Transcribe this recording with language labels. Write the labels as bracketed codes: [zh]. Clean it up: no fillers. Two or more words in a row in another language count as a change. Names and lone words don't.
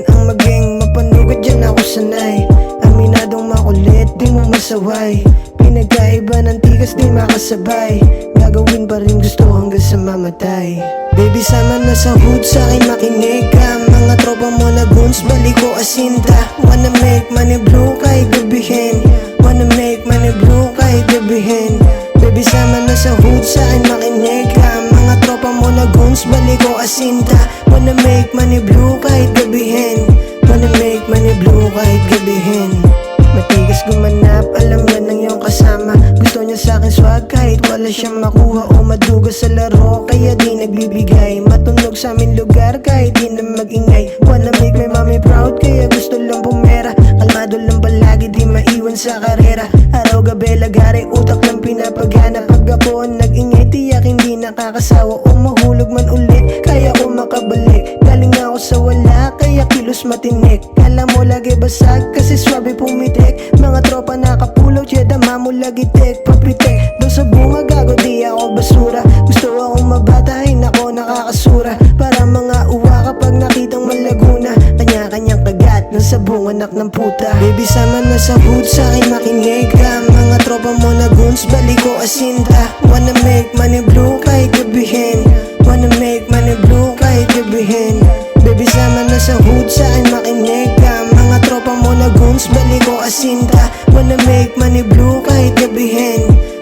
[tl] Ang maging mapanugat, dyan ako sanay. Aminadong makulit, di mo masaway. Pinagkaiba ng tigas, di makasabay. Gagawin pa rin gusto hanggang sa mamatay. Baby, sama na sa hood, sa'kin makinig ka. Mga tropa mo na goons, balik ko asinta. [en] Wanna make money blue [tl] kahit gabihin. [en] Wanna make money blue [tl] kahit gabihin. Baby, sama na sa hood, sa'kin makinig ka. Mga tropa mo na goons, balik ko asinta. [en] Wanna make money blue [tl] kahit gabihin. [en] Wanna make money blue [tl] kahit gabihin. Matigas gumanap, alam yan ng iyong kasama. Gusto niya sa'kin swag kahit wala siyang makuha o maduga sa laro, kaya di nagbibigay. Matunog sa aming lugar kahit di na mag-ingay. [en] Wanna make my mommy proud [tl] kaya gusto lang pumera. Kalmado lang palagi, di maiwan sa karera. Araw gabi lagari, utak lang pinapagana. Pag ako ang nag-ingay, tiyak hindi nakakasawa. O mahulog man ulit, kaya ko makabalik. Galing ako sa wala, kaya kilos matinik. Kala mo lagi basag, kasi swabe pumitik. Mga tropa nakapulaw, dama mo lagi tek. Papitek, doon sa bunga gago, di ako basura. Gusto akong mabata, ay nako nakakasura. Para mga uwa kapag nakitang malaguna. Kanya-kanyang kagat, nang sa bunga anak ng puta. Baby, sama na sa hood, sa'kin makinig ka. Mga tropa mo na goons, balik ko asinta. [en] Wanna make money blue [tl] kahit gabihin. [en] Wanna make money blue [tl] kahit gabihin. Baby, sama na sa hood, sa'kin makinig ka. Mga tropa mo na goons, balik ko asinta. [en] Wanna make money blue [tl] kahit gabihin.